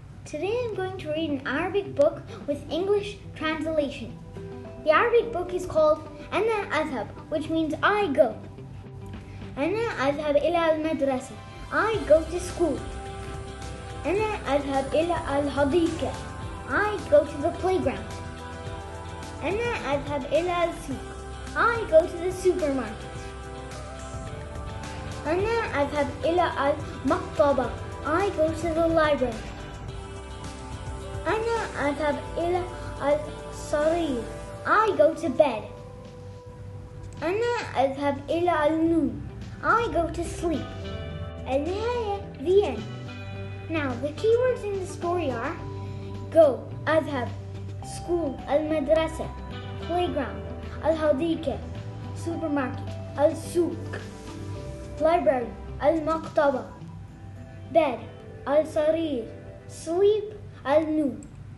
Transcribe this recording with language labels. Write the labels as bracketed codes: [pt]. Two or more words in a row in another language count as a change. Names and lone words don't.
[en] Today I'm going to read an Arabic book with English translation. The Arabic book is called Ana Adhab, which means I go. [ar] أنا أذهب إلى المدرسة. [en] I go to school. [ar] أنا أذهب إلى الحديقة. [en] I go to the playground. [ar] أنا أذهب إلى السوق. [en] I go to the supermarket. [ar] أنا أذهب إلى المكتبة. [en] I go to the library. [ar] أنا أذهب إلى السرير. [en] I go to bed. [ar] أنا أذهب إلى النوم. [en] I go to sleep. النهاية, the end. Now, the keywords in the story are go, أذهب, school, المدرسة, playground, الحديقة, supermarket, السوق, library, المكتبة, bed, السرير, sleep, النوم.